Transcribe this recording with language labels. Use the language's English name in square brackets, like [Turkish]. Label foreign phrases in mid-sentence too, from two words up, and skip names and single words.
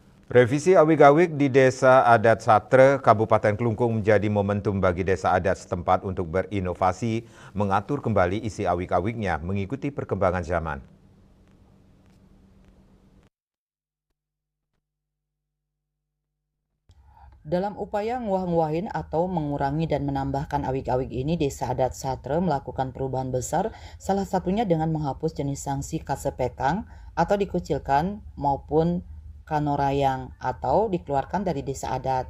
[Indonesian] Revisi awik-awik di Desa Adat Satre, Kabupaten Klungkung menjadi momentum bagi desa adat setempat untuk berinovasi, mengatur kembali isi awik-awiknya mengikuti perkembangan zaman. Dalam upaya nguah-nguahin atau mengurangi dan menambahkan awik-awik ini, Desa Adat Satre melakukan perubahan besar, salah satunya dengan menghapus jenis sanksi kasepekang atau dikucilkan maupun kanorayang atau dikeluarkan dari desa adat.